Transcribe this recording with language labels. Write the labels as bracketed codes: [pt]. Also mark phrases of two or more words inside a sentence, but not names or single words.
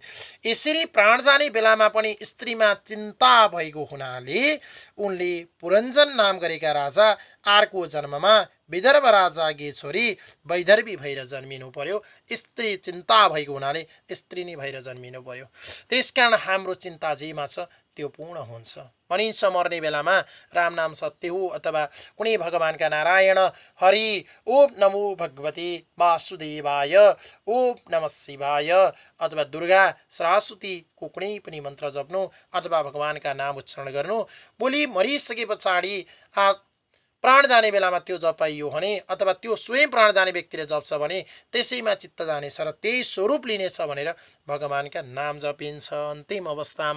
[ne] यसरी प्राण जाने बेलामा पनि स्त्रीमा चिन्ता भएको हुनाले उनले पुरञ्जन नाम गरेका राजा अर्को जन्ममा विदर्भ राजाकी छोरी वैदर्भी भएर जन्मिनु पर्यो। स्त्री चिन्ता भएको हुनाले स्त्री नै भएर जन्मिनु पर्यो। त्यसकारण हाम्रो चिन्ता जेमा छ त्यो पूर्ण हुन्छ भनिन्छ। मर्ने बेलामा राम नाम सत्य हो अथवा कुनै भगवानका नारायण हरि, [sa] ओम नमो भगवते वासुदेवाय, ओम नमः शिवाय [ne] अथवा दुर्गा सरस्वतीको कुनै पनि मन्त्र जप्नु अथवा भगवानका नाम उच्चारण गर्नु। भोलि मरिसके पछाडि प्राण जाने बेलामा त्यो जपाइयो भने अथवा त्यो स्वयं प्राण जाने व्यक्तिले जप्छ भने त्यसैमा चित्त जानेछ र त्यही स्वरूप लिनेछ भनेर भगवानका नाम जपिन्छ अन्तिम अवस्थामा।